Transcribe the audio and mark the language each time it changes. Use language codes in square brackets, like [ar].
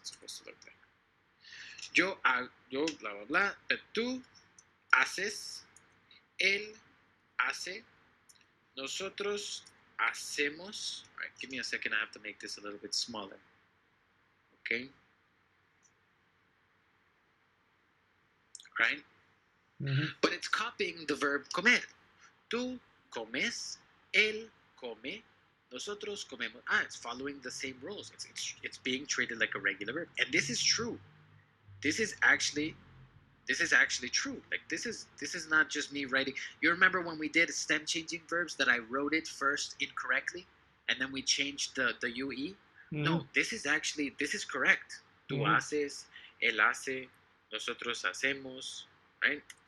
[en] It's supposed to look like yo blah blah blah, but [es] tú haces, él hace, nosotros hacemos. [en] All right, give me a second. I have to make this a little bit smaller. Okay. Right? Mm-hmm. But it's copying the verb comer. [es] Tú comes, él come, nosotros comemos. [en] It's following the same rules. It's being treated like a regular verb. And this is true. This is actually true. Like this is not just me writing. You remember when we did stem changing verbs that I wrote it first incorrectly and then we changed the UE? Mm-hmm. No, this is correct. [es] Tú haces, él hace, nosotros hacemos, [en] right?